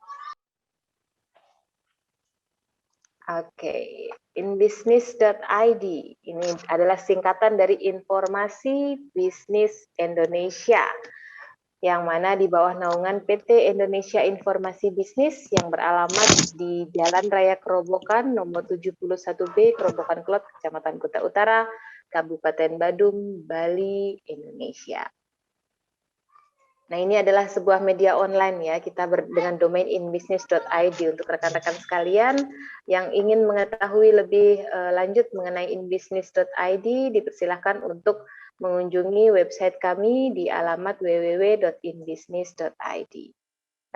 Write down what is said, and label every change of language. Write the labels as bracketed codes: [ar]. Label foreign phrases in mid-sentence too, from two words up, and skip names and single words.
[id] Oke, inbusiness.id ini adalah singkatan dari Informasi Bisnis Indonesia, yang mana di bawah naungan PT Indonesia Informasi Bisnis yang beralamat di Jalan Raya Kerobokan nomor 71B, Kerobokan Klot, Kecamatan Kuta Utara, Kabupaten Badung, Bali, Indonesia. Nah, ini adalah sebuah media online ya, kita dengan domain inbusiness.id. Untuk rekan-rekan sekalian yang ingin mengetahui lebih lanjut mengenai inbusiness.id, dipersilahkan untuk mengunjungi website kami di alamat www.inbusiness.id.